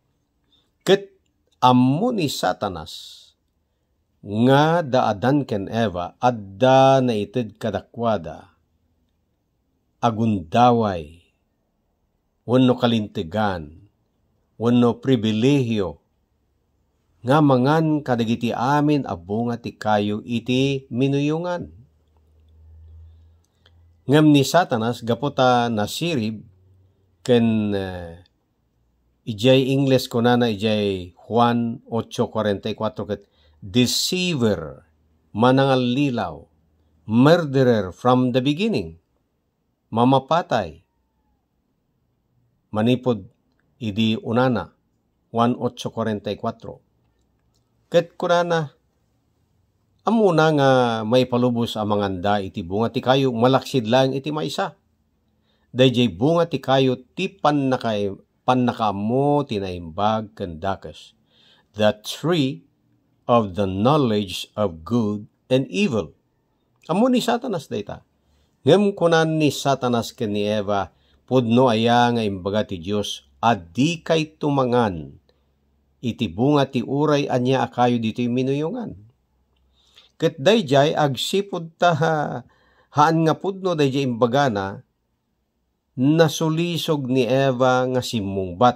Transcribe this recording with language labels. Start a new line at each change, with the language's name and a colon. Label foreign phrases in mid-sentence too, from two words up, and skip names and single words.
Iloko: Ket ammo ni Satanas nga daadan ken Eva adda naited kadakwada agundaway wenno kalintegan wenno pribilehyo nga mangan kadagiti amin a bunga ti kayo iti minuyungan. Ngem ni Satanas gaputa nasirib ken ijay Ingles kunana ijay Juan 8:44 ket deceiver, manangal lilaw,
English: murderer from the beginning,
Iloko: mamapatay. Manipod idi unana 1:8:44. Ket kunana amuna nga may palubos a manganda iti bunga ti kayo malaksid lang iti maysa. Dayjay bunga ti kayo ti pannakaammo ti naimbag ken dakes.
English: The tree of the knowledge of good and evil.
Iloko: Ammo ni Satanas dayta. Ngem kunan ni Satanas ken ni Eva pudno aya nga imbaga ti Dios addi kay tumangan iti bunga ti uray anya akayo ditoy minuyungan. Ket dayjay agsipud ta haan nga pudno dayjay imbagana nasulisog ni Eva nga simmungbat.